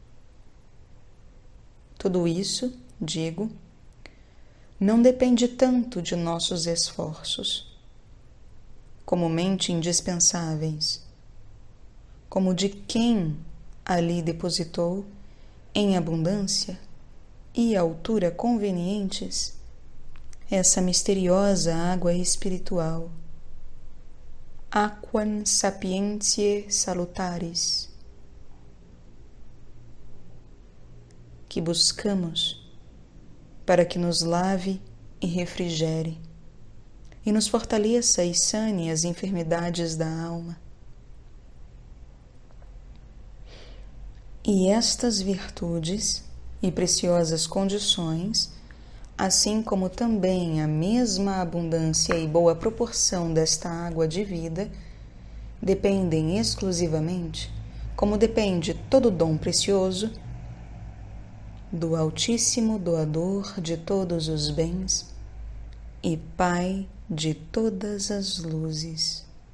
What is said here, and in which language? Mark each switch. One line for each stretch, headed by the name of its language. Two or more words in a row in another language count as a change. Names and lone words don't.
Portuguese: Tudo isso, digo, não depende tanto de nossos esforços, comumente indispensáveis, como de quem ali depositou, em abundância e altura convenientes, essa misteriosa água espiritual,
Latin: aquam sapientiae salutaris,
Portuguese: que buscamos para que nos lave e refrigere, e nos fortaleça e sane as enfermidades da alma. E estas virtudes e preciosas condições, assim como também a mesma abundância e boa proporção desta água de vida, dependem exclusivamente, como depende todo dom precioso, do Altíssimo Doador de todos os bens e Pai de todas as luzes.